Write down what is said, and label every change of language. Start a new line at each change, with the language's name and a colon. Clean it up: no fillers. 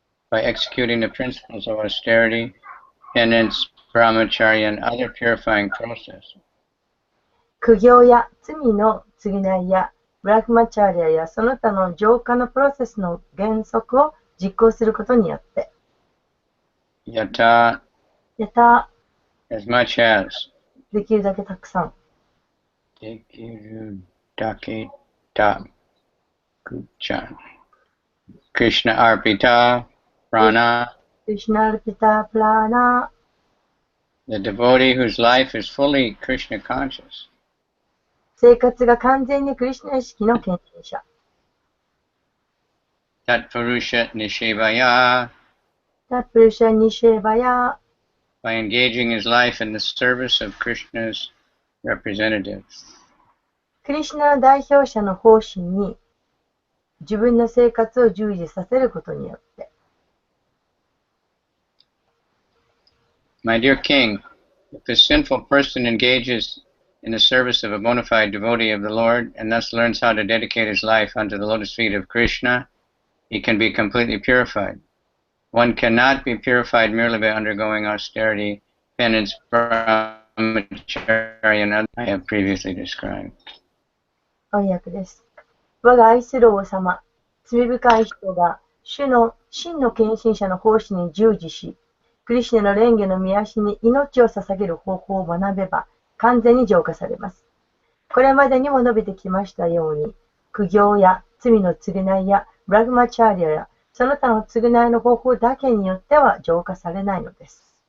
English: By executing the principles of austerity, penance, brahmacharya, and other purifying process.
Japanese: 苦行や罪の償いやブラフマチャーリアやその他の浄化のプロセスの原則を実行することによって。
Sanskrit: Yata.
Japanese: やった。
English: As much as.
Japanese: できるだけたくさん。 Dekiru Dakita Kuchan.
Sanskrit: Krishna Arpita Prana. クリシュナルピタプラーナ。
English: The devotee whose life is fully Krishna conscious.
Japanese: 生活が完全にクリシュナ意識の献身者。
Sanskrit: Tatpurusha Nishevaya. タプルシャニシェバヤ。
English: By engaging his life in the service of Krishna's representatives.
Japanese: クリシュナの代表者の方針に自分の生活を従事させることによって。
English: My dear king, if a sinful person engages in the service of a bona fide devotee of the Lord and thus learns how to dedicate his life unto the lotus feet of Krishna, he can be completely purified. One cannot be purified merely by undergoing austerity, penance, brahmacharya, and others I have previously described.
Japanese: 翻訳です。我が愛する王様、罪深い人が主の真の献身者の奉仕に従事し、クリシュナの蓮華の御足に命を捧げる方法を学べば完全に浄化されます。これまでにも述べてきましたように、苦行や罪の償いやブラグマチャーリアやその他の償いの方法だけによっては浄化されないのです。